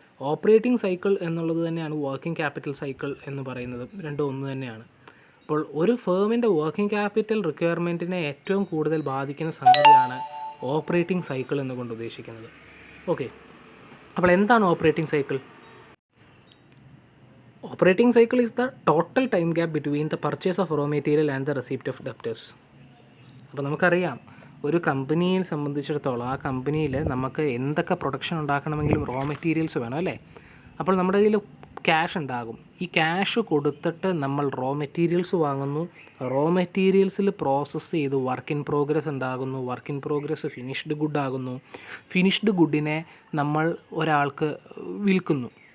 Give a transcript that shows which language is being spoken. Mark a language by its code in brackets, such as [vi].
[ml] Operating cycle എന്നുള്ളത് തന്നെയാണ് working capital cycle എന്ന് പറയുന്നത്. രണ്ടും ഒന്ന് തന്നെയാണ്. അപ്പോൾ ഒരു ഫേമിൻ്റെ വർക്കിംഗ് ക്യാപിറ്റൽ റിക്വയർമെൻറ്റിനെ ഏറ്റവും കൂടുതൽ ബാധിക്കുന്ന സംഗതിയാണ് ഓപ്പറേറ്റിംഗ് സൈക്കിൾ എന്നുകൊണ്ട് ഉദ്ദേശിക്കുന്നത്. ഓക്കെ, അപ്പോൾ എന്താണ് operating cycle? [en] Operating cycle is the total time gap between the purchase of raw material and the receipt of debtors. [ml] അപ്പോൾ നമുക്കറിയാം, ഒരു കമ്പനിയെ സംബന്ധിച്ചിടത്തോളം ആ കമ്പനിയിൽ നമുക്ക് എന്തൊക്കെ പ്രൊഡക്ഷൻ ഉണ്ടാക്കണമെങ്കിലും റോ മെറ്റീരിയൽസ് വേണം, അല്ലേ? അപ്പോൾ നമ്മുടെ കയ്യിൽ ക്യാഷ് ഉണ്ടാകും. ഈ ക്യാഷ് കൊടുത്തിട്ട് നമ്മൾ റോ മെറ്റീരിയൽസ് വാങ്ങുന്നു, റോ മെറ്റീരിയൽസിൽ പ്രോസസ്സ് ചെയ്ത് വർക്ക് ഇൻ പ്രോഗ്രസ് ഉണ്ടാകുന്നു, work in progress finished good ആകുന്നു, ഫിനിഷ്ഡ് ഗുഡിനെ നമ്മൾ ഒരാൾക്ക് വിൽക്കുന്നു.